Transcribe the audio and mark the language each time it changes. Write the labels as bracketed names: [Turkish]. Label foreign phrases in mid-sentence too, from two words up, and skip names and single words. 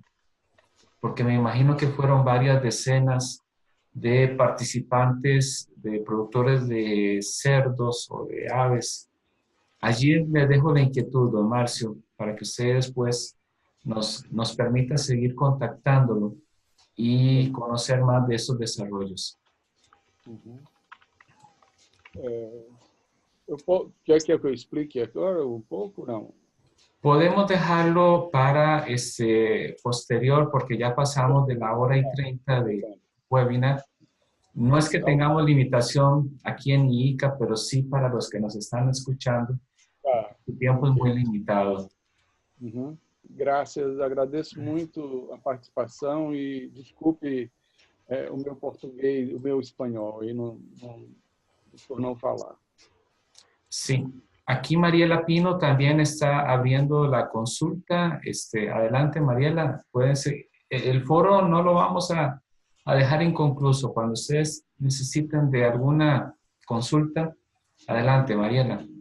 [Spanish] Porque me imagino que fueron varias decenas de participantes, de productores de cerdos o de aves. Allí les dejo la inquietud, don Marcio, para que ustedes pues nos permita seguir contactándolo y conocer más de esos desarrollos. [Portuguese] Quer que eu explique agora pouco, não? [Spanish] Podemos dejarlo para posterior, porque ya pasamos de la hora y 30 de webinar. No es que tengamos limitación aquí en IICA, pero sí para los que nos están escuchando, el tiempo es muy limitado. [Portuguese] Graças, agradeço muito a participação e desculpe o meu português, o meu espanhol, e por não falar. [Spanish] Sí. Aquí Mariela Pino también está abriendo la consulta. Adelante, Mariela. El foro no lo vamos a dejar inconcluso. Cuando ustedes necesiten de alguna consulta, adelante, Mariela.